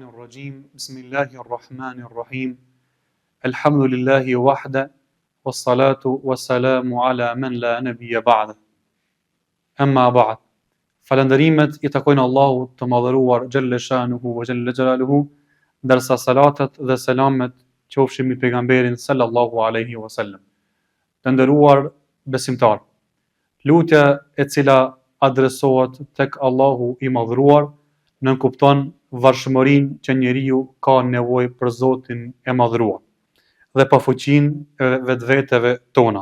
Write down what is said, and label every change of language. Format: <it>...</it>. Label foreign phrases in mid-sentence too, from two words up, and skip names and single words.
<ar>الرجيم بسم الله الرحمن الرحيم الحمد لله وحده والصلاة والسلام على من لا نبي بعده أما بعد</ar> <sq>falënderimet I takojnë Allahut të madhëruar</sq> <ar>جل شأنه وجل جلاله,</ar> <sq>ndërsa salatet dhe selamet qofshin mbi pejgamberin</sq> <ar>صلى الله عليه وسلم.</ar> <sq>Të nderuar besimtar, lutja e cila adresohet tek Allahu I madhëruar nënkupton varshmërinë që njeriu ka nevojë për Zotin e madhëruar dhe pa fuqinë e vetveteve tona.</sq>